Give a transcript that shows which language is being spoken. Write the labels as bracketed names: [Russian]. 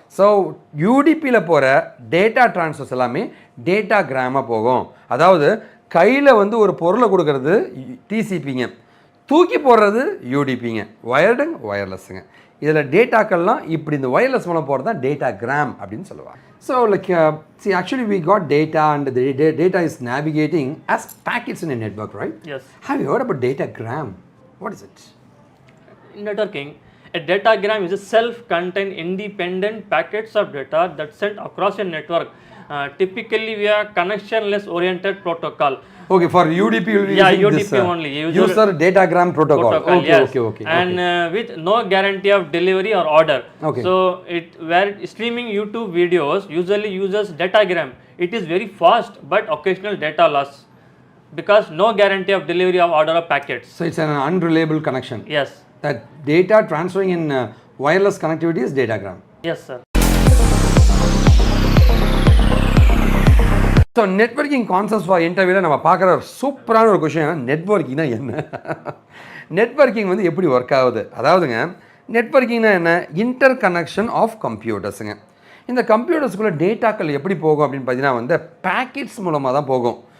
[Tamil] So UDPயில் போகிற data transfers எல்லாமே data கிராமாக போகும். அதாவது கையில் வந்து ஒரு பொருளை கொடுக்கறது TCPங்க, தூக்கி போடுறது UDPங்க, வயர்டுங்க வயர்லெஸ்ஸுங்க. இதில் டேட்டாக்கள்லாம் இப்படி இந்த வயர்லெஸ் மூலம் போகிறது தான் டேட்டா கிராம் அப்படின்னு சொல்லுவாங்க. [English] So like see actually we got data and the data is navigating as packets in a network, right? Yes. Have you heard about datagram? What is it? In networking, a datagram is a self-contained independent packets of data that sent across a network, typically via connectionless oriented protocol. Okay, for UDP you will Yeah, using UDP this, only. user datagram protocol. Yes. Okay. And with no guarantee of delivery or order. Okay. So where streaming YouTube videos usually uses datagram. It is very fast but occasional data loss because no guarantee of delivery of order of packets. So it's an unreliable connection. Yes. That data transferring in wireless connectivity is datagram. Yes sir. [Tamil] So networking concepts for இன்டர்வியூவில் நம்ம பார்க்குற ஒரு சூப்பரான ஒரு question நெட்வொர்க்கிங்னா என்ன, networking வந்து எப்படி work ஆகுது. அதாவதுங்க நெட்வொர்க்கிங்னா என்ன? [English] Interconnection of கம்ப்யூட்டர்ஸுங்க. [Tamil] இந்த கம்ப்யூட்டர்ஸ்குள்ளே டேட்டாக்கள் எப்படி போகும் அப்படின்னு பார்த்தீங்கன்னா வந்து பேக்கெட்ஸ் மூலமாக தான் போகும்.